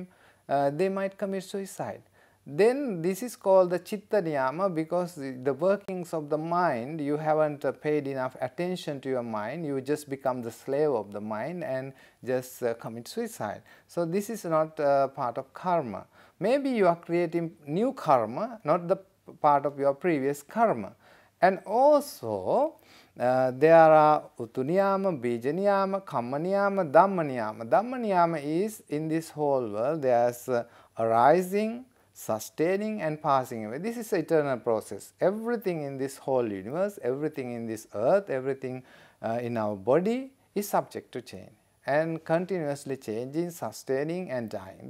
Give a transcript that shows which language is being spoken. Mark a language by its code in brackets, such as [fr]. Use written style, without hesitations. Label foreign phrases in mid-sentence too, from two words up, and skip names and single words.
[en] They might commit suicide. Then this is called the [pi] chitta niyama, [en] because the workings of the mind, you haven't paid enough attention to your mind. You just become the slave of the mind and just commit suicide. So this is not part of karma. Maybe you are creating new karma, not the part of your previous karma. And also there are [pi] utuniyama, bijaniyama, kammaniyama, dhammaniyama. [en] Dhammaniyama is in this whole world there's arising, sustaining and passing away. This is an eternal process. Everything in this whole universe, everything in this earth, everything in our body is subject to change and continuously changing, sustaining and dying.